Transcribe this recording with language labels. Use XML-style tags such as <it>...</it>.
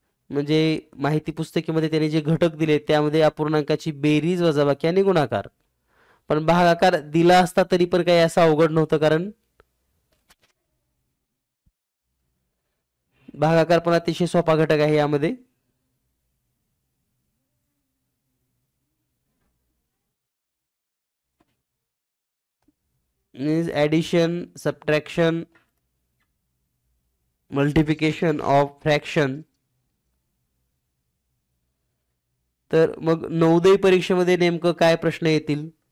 <mr>म्हणजे माहिती पुस्तिकेमध्ये त्याने जे घटक दिले त्यामध्ये अपूर्णांकाची बेरीज वजाबाकी आणि गुणाकार. पण भागाकार दिला असता तरी पण काही असं अवघड नव्हतं, कारण भागाकार पण अतिशय सोपा घटक आहे. यामध्ये</mr> <en>means addition, subtraction, multiplication of fraction.</en> <mr>तर मग नवोदय परीक्षेमध्ये नेमकं काय प्रश्न येतील?</mr>